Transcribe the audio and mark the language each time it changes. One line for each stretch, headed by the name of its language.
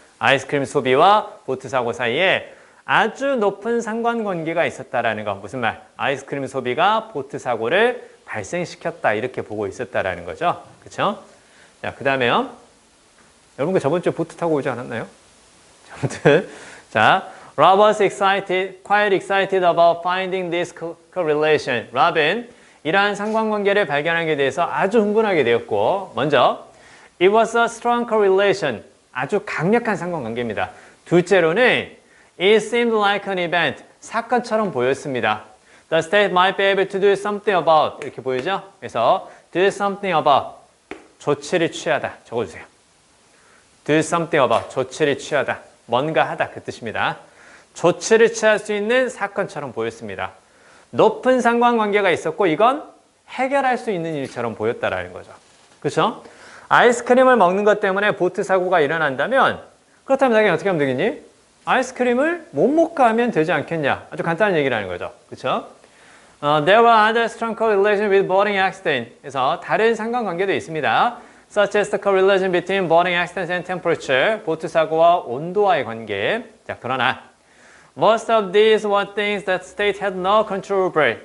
Korean: 아이스크림 소비와 보트 사고 사이에 아주 높은 상관관계가 있었다라는 거. 무슨 말? 아이스크림 소비가 보트 사고를 발생시켰다. 이렇게 보고 있었다라는 거죠. 그렇죠? 자, 그 다음에요. 여러분, 저번 주에 보트 타고 오지 않았나요? 아무튼, 자,
English: Rob was quite excited about finding this correlation.
Korean: Rob은 이러한 상관관계를 발견하게 돼서 아주 흥분하게 되었고, 먼저,
English: it was a strong correlation.
Korean: 아주 강력한 상관관계입니다. 둘째로는,
English: it seemed like an event.
Korean: 사건처럼 보였습니다.
English: The state might be able to do something about.
Korean: 이렇게 보이죠? 그래서, do something about. 조치를 취하다. 적어주세요. do something about. 조치를 취하다. 뭔가 하다. 그 뜻입니다. 조치를 취할 수 있는 사건처럼 보였습니다. 높은 상관관계가 있었고 이건 해결할 수 있는 일처럼 보였다라는 거죠. 그렇죠? 아이스크림을 먹는 것 때문에 보트 사고가 일어난다면 그렇다면 나에게 어떻게 하면 되겠니? 아이스크림을 못 먹게 하면 되지 않겠냐? 아주 간단한 얘기를 하는 거죠. 그렇죠?
English: There were other strong correlations with boating accident.
Korean: 그래서 다른 상관관계도 있습니다.
English: Such as the correlation between boating accidents and temperature.
Korean: 보트 사고와 온도와의 관계. 자, 그러나
English: Most of these were things that state had no control over.